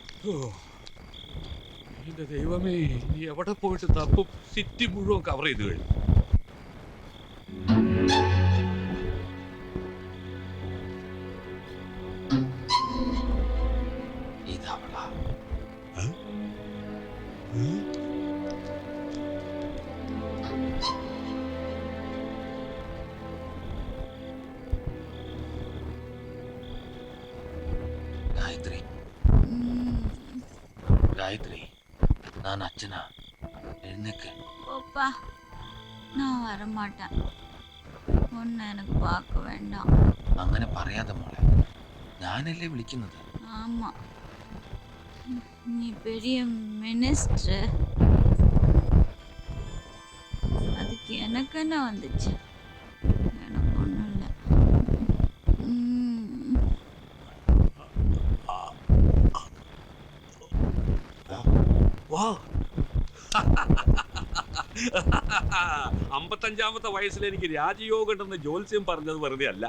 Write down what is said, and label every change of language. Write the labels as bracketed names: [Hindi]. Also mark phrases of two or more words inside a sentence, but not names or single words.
[Malayalam] എന്റെ ദൈവമേ, എവിടെ പോയിട്ട് തപ്പും? സിറ്റി മുഴുവൻ കവർ ചെയ്ത് കഴിഞ്ഞു. ഇതവളാ. [Tamil] காயத்ரி, காயத்ரி, நான் அச்சனா, எழுந்துக்க. ஓப்பா, நான் வரமாட்டேன். ஒன்னு எனக்கு பார்க்க வேண்டாம். [Malayalam] അങ്ങനെ പറയാതെ മോളെ, ഞാനല്ലേ വിളിക്കുന്നത്. [Tamil] ஆமா, நீ பெரிய மினிஸ்டர். அதுக்கு எனக்கு என்ன வந்துச்சு? எனக்கு ஒன்றும் இல்லை. [Malayalam] വാ. 55-ാമത്തെ വയസ്സിൽ എനിക്ക് രാജയോഗം ഉണ്ടെന്ന് ജോത്സ്യം പറഞ്ഞത് വെറുതെ അല്ല.